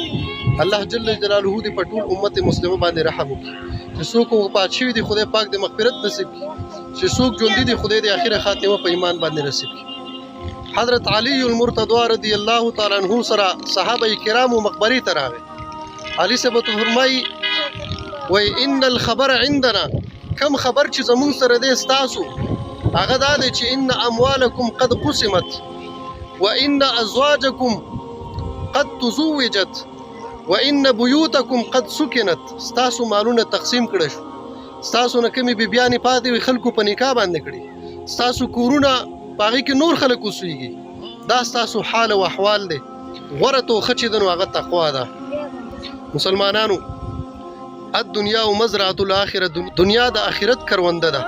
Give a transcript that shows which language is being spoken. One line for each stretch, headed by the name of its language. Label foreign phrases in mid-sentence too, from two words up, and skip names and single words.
Pashto: الله
Arabic: جل جلاله
Pashto: دې په ټول امت مسلمه باندې رحم وکړي. چې څوک وفات شوي دي خدای پاک د مغفرت نصیب کړي، چې څوک ژوندي دي خدای د آخره خاتمه په ایمان باندې نصیب کړي. حضرت علی المرتضی
Arabic: رضی الله تعالی عنہ
Pashto: سره صحابه کرامو مقبري ته راغی. علي صاحب ته فرمایي
Arabic: وای ان الخبر عندنا،
Pashto: کم خبر چې زمون سره دی ستاسو هغه دا دی چې
Arabic: ان اموالکم قد قسمت وان ازواجکم قد تزوجت وان بیوتکم قد سکنت.
Pashto: ستاسو مالونه تقسیم کړه شو، ستاسو نه کمی بیبیانی پاتې وي خلکو په نکاح باندې کړي، ستاسو کورونه باغی کې نور خلک اوسېږي، دا ستاسو حال او احوال دی. غوره توښه چې ده نو هغه تقوا ده. مسلمانانو
Arabic: الدنیا و مزرعة الاخره،
Pashto: دنیا د آخرت کرونده ده.